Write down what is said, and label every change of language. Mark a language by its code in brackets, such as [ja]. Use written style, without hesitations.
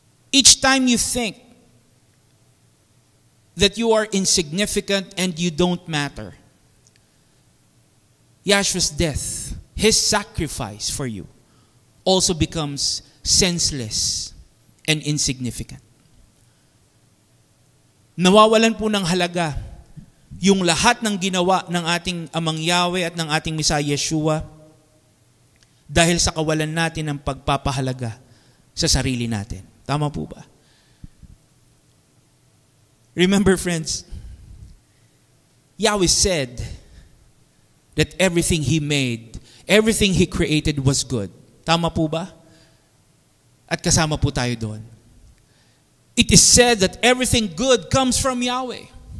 [en] Each time you think that you are insignificant and you don't matter, Yahshua's death, His sacrifice for you, also becomes senseless and insignificant. [tl] Nawawalan po ng halaga yung lahat ng ginawa ng ating Amang Yahweh at ng ating Messiah Yeshua dahil sa kawalan natin ng pagpapahalaga sa sarili natin. Tama po ba? [en] Remember, friends, Yahweh said that everything He made, everything He created was good. [tl] Tama po ba? At kasama po tayo doon. [en] It is said that everything good comes from Yahweh.